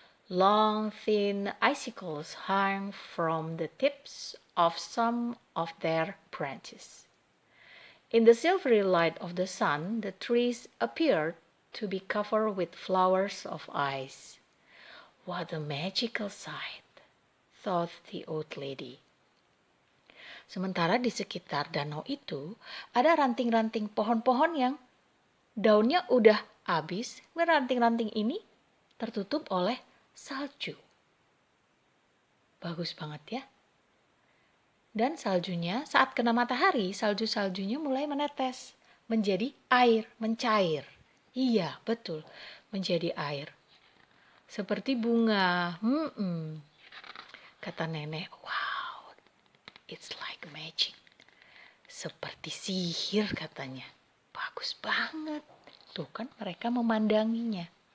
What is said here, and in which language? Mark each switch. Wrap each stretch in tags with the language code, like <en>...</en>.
<en>Long, thin icicles hung from the tips of some of their branches. In the silvery light of the sun, the trees appeared to be covered with flowers of ice. What a magical sight, thought the old lady.</en> <id>Sementara di sekitar danau itu ada ranting-ranting pohon-pohon yang daunnya udah habis. Ranting-ranting ini tertutup oleh salju. Bagus banget ya. Dan saljunya saat kena matahari, salju-saljunya mulai menetes. Menjadi air, mencair. Iya, betul. Menjadi air. Seperti bunga. Kata nenek,</id> <en>wow, it's like magic.</en> <id>Seperti sihir katanya. Bagus banget. Tuh kan mereka memandanginya.</id>